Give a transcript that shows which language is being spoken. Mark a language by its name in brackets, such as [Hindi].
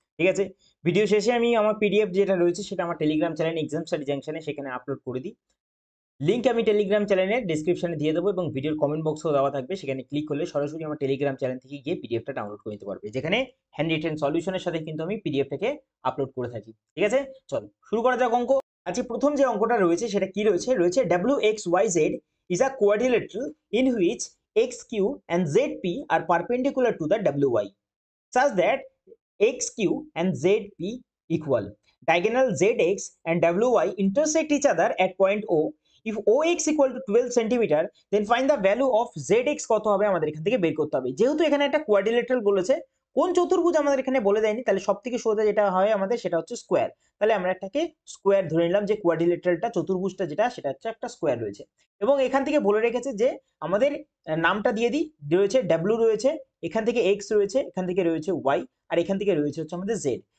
[Bangla] ঠিক আছে, ভিডিও শেষে আমি আমার পিডিএফ যেটা রয়েছে সেটা আমার টেলিগ্রাম চ্যানেল এক্সাম স্টাডি জাংশনে সেখানে আপলোড করে দিই। লিঙ্ক আমি টেলিগ্রাম চ্যানেলের ডিসক্রিপশনে দিয়ে দেবো এবং ভিডিওর কমেন্ট বক্সেও দেওয়া থাকবে। সেখানে ক্লিক করলে সরাসরি আমার টেলিগ্রাম চ্যানেল থেকে গিয়ে পিডিএফটা ডাউনলোড করে নিতে পারবে, যেখানে হ্যান্ড রিটেন সলিউশনের সাথে কিন্তু আমি পিডিএফটাকে আপলোড করে থাকি। ঠিক আছে, চলো শুরু করা যাক অঙ্ক। আজকে প্রথম যে অঙ্কটা রয়েছে সেটা কি রয়েছে [English] WXYZ is a quadrilateral in which XQ and ZP are perpendicular to the WY such that XQ and ZP equal. Diagonal ZX and WY intersect each other at point O. If OX equal to 12 centimeter, then find the value of ZX [Bangla] কত হবে আমাদের এখান থেকে বের করতে হবে। যেহেতু এখানে একটা কোয়াড্রিলেটারাল বলেছে, কোন চতুর্ভুজ আমাদের এখানে বলে দেয়নি, তাহলে সবথেকে সোজা যেটা হয় আমাদের সেটা হচ্ছে স্কোয়ার। তাহলে আমরা একটাকে স্কোয়ার ধরে নিলাম যে কোয়াড্রিলেটারালটা চতুর্ভুজটা যেটা সেটা হচ্ছে একটা স্কোয়ার রয়েছে। এবং এখান থেকে বলে রেখেছে যে আমাদের নামটা দিয়ে দিই, রয়েছে ডাব্লিউ রয়েছে, এখান থেকে এক্স রয়েছে, এখান থেকে রয়েছে ওয়াই, আর এখান থেকে রয়েছে হচ্ছে আমাদের জেড।